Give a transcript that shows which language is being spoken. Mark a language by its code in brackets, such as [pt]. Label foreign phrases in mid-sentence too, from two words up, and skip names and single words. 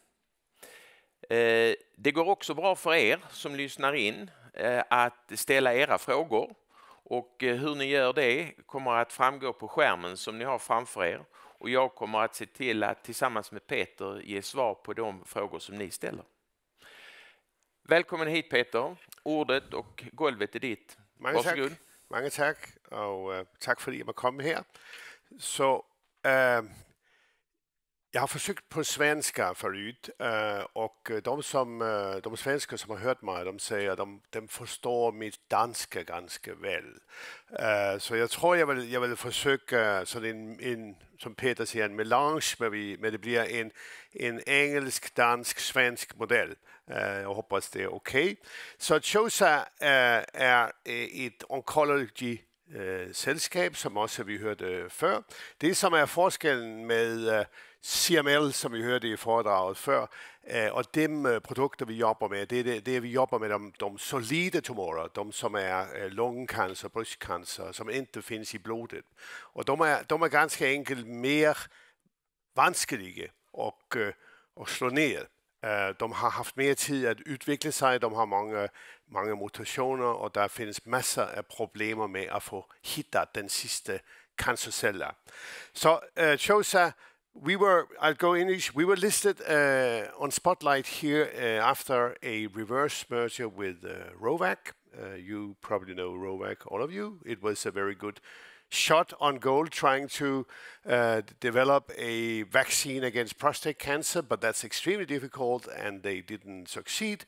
[sv] Det går också bra för er som lyssnar in att ställa era frågor och hur ni gör det kommer att framgå på skärmen som ni har framför er och jag kommer att se till att tillsammans med Peter ge svar på de frågor som ni ställer. Välkommen hit Peter, ordet och golvet är ditt. Varsågod. [da] Mange tak, og tak fordi jeg må komme her. Så jeg har forsøgt på [sv] svenska förut, och de svenskar som har hört mig, de säger att de förstår mitt danska ganska väl. Så jag tror jag vill försöka sådan som Peter säger, en melange med det blir en engelsk, dansk, svensk modell. Jag hoppas det är okej. Så Chosa är ett oncology [da] selskab, som også vi hørte før. Det som er forskellen med CML, som vi hørte i foredraget før, og de produkter vi jobber med, det er vi jobber med de solide tumorer, de som er lungecancer, brystcancer, som ikke findes i blodet. Og de er ganske enkelt mere vanskelige at slå ned. De har haft mere tid at udvikle sig, de har mange mutationer, og der findes masser af problemer med at få hittet den sidste cancerceller. [en] Så Chosa, I'll go English, we were listed on Spotlight here after a reverse merger with Rovac. You probably know Rovac, all of you. It was a very good shot on goal trying to develop a vaccine against prostate cancer, but that's extremely difficult and they didn't succeed.